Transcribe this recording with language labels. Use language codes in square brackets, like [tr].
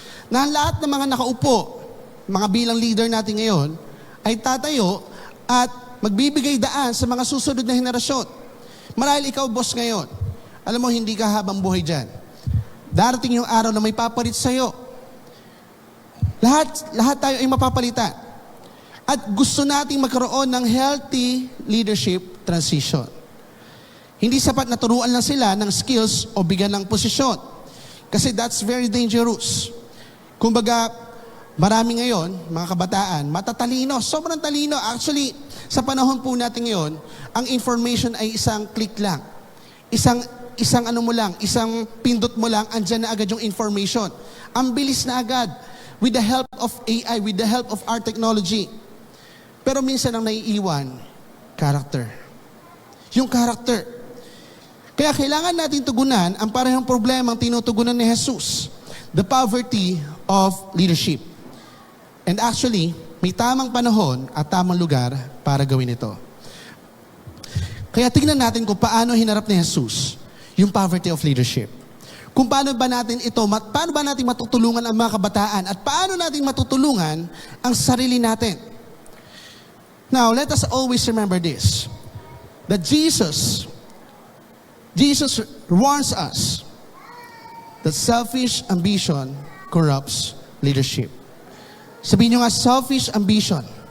[tl] Na lahat ng mga nakaupo, mga bilang leader natin ngayon, ay tatayo at magbibigay daan sa mga susunod na henerasyon. Marahil ikaw, boss, ngayon, alam mo, hindi ka habang buhay dyan. Darating yung araw na may papalit sa'yo. Lahat tayo ay mapapalitan. At gusto nating magkaroon ng [en] healthy leadership transition. [tl] Hindi sapat na turuan lang sila ng skills o bigyan ng posisyon. Kasi [en] that's very dangerous. [tl] Kumbaga, marami ngayon, mga kabataan, matatalino, sobrang talino. Actually, sa panahon po natin ngayon, ang information ay isang click lang. Isang ano mo lang, isang pindot mo lang, andyan na agad yung information. Ang bilis na agad, [en] with the help of AI, with the help of our technology. [tl] Pero minsan ang naiiwan, character. Yung character. Kaya kailangan natin tugunan ang parehong problema ang tinutugunan ni Jesus. [en] The poverty of leadership. [tl] And actually, may tamang panahon at tamang lugar para gawin ito. Kaya tingnan natin kung paano hinarap ni Jesus yung poverty of leadership. Kung paano ba natin matutulungan ang mga kabataan at paano natin matutulungan ang sarili natin. [en] Now, let us always remember this, that Jesus warns us that selfish ambition corrupts leadership. [tl] Sabihin nyo nga, selfish ambition.